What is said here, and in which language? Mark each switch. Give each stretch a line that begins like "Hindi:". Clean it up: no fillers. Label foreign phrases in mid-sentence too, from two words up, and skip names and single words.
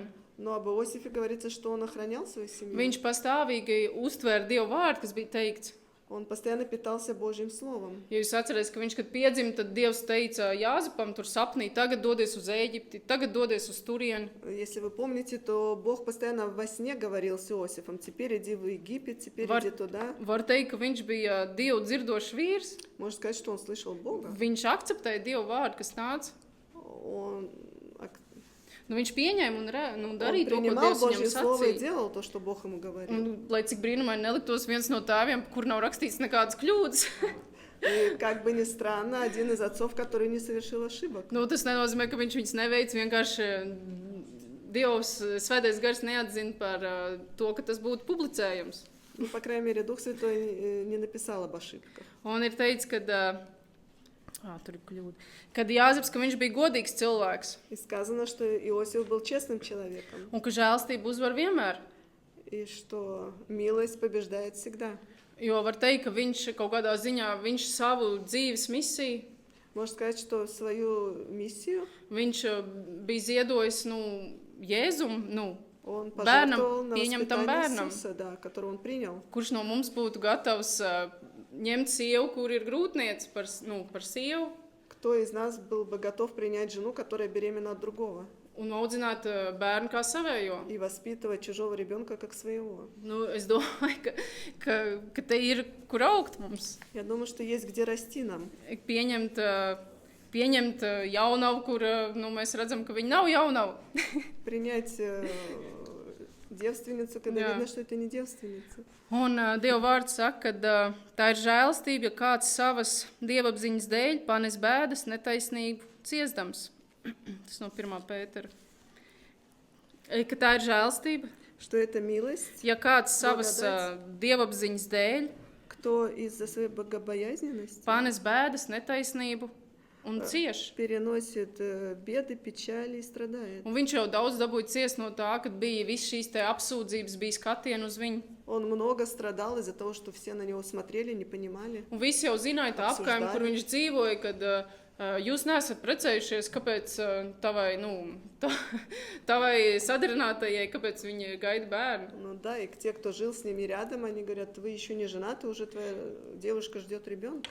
Russian: Но об Иосифе говорится, что он охранял свою семью.
Latvian: Viņš pastāvīgi uztvēra Dievu vārdu, kas bija teikts.
Russian: Он постоянно питался Божьим Словом.
Latvian: Ja jūs atcerēsieties, ka viņš, kad piedzima, tad Dievs teica Jāzepam tur sapnī, tagad dodies uz Ēģipti, tagad dodies uz turieni.
Russian: Если вы помните, то Бог постоянно во сне говорил с Иосифом: теперь иди в Египет, теперь иди туда.
Latvian: Var teikt, ka viņš bija Dievu dzirdošs vīrs.
Russian: Можно сказать, что он слышал Бога.
Latvian: Viņš akceptēja Dievu vārdu, kas nāca.
Russian: Он
Latvian: Viņš pieņēma un darīja to, ko
Russian: принимал
Latvian: Dievs
Russian: Божье
Latvian: viņam
Russian: Слово и
Latvian: sacīja.
Russian: делал то, что Бог ему говорил.
Latvian: Un, lai cik brīnumaini neliktos viens no tēviem, kur nav rakstīts nekādas kļūdas.
Russian: И как бы ни странно, один из отцов, который не совершил ошибок.
Latvian: Tas nenozīmē, ka viņš viņus neveic, vienkārši Dievs, Svētais gars neatzina par to, ka tas būtu publicējams.
Russian: Ну, по крайней мере, Дух Святой не написал об ошибках.
Latvian: Un ir teicis, ka tur ir kļūda. Kad Jāzeps, ka viņš bija godīgs cilvēks.
Russian: И сказано, что Иосиф был честным человеком.
Latvian: Un ka žēlstība uzvar vienmēr.
Russian: И что милость побеждает всегда.
Latvian: Jo var teikt, ka viņš kaut kādā ziņā, viņš savu dzīves misiju,
Russian: Можно сказать, что свою миссию
Latvian: viņš bija ziedojis, Jēzum,
Russian: он
Latvian: bērnam,
Russian: пожертвовал на
Latvian: pieņemtam
Russian: воспитание
Latvian: bērnam,
Russian: Иисуса, да, который он принял.
Latvian: kurš no mums būtu gatavs ņemt sievu, kur ir grūtniece par sievu.
Russian: Кто из нас был бы готов принять жену, которая беременна от другого,
Latvian: un audzināt bērnu kā savējo.
Russian: и воспитывать чужого ребенка как своего?
Latvian: Nu, es domāju, ka te ir, kur augt mums.
Russian: Я думаю, что есть где расти нам.
Latvian: Pieņemt jaunavu, kur mēs redzam, ka viņa nav jaunava.
Russian: Принять девственницу, когда
Latvian: Jā.
Russian: видно, что это не девственница.
Latvian: Un Dieva vārds saka, ka tā ir žēlastība, ja kāds savas dievapziņas dēļ panes bēdas netaisnību ciestams. Tas no 1. Pētera. Ka tā ir žēlastība,
Russian: Что это милость,
Latvian: ja kāds savas
Russian: Благодать.
Latvian: dievapziņas dēļ
Russian: кто из-за своей богобоязненности
Latvian: panes bēdas netaisnību un cieš.
Russian: переносит беды, печали и страдает.
Latvian: Un viņš jau daudz dabūja ciest no tā, kad bija viss šīs te apsūdzības, bija skatieni uz viņu.
Russian: Он много страдал из-за того, что все на него смотрели, не понимали.
Latvian: Un visi jau zināja tā apkaimi, Apsūdzēja. kur viņš dzīvoja, kad jūs neesat precējušies, kāpēc tavai sadarinātajai, kāpēc viņa gaida bērnu.
Russian: Ну да, и те, кто жил с ними рядом, они говорят, вы еще не женаты, уже твоя девушка ждет ребенка.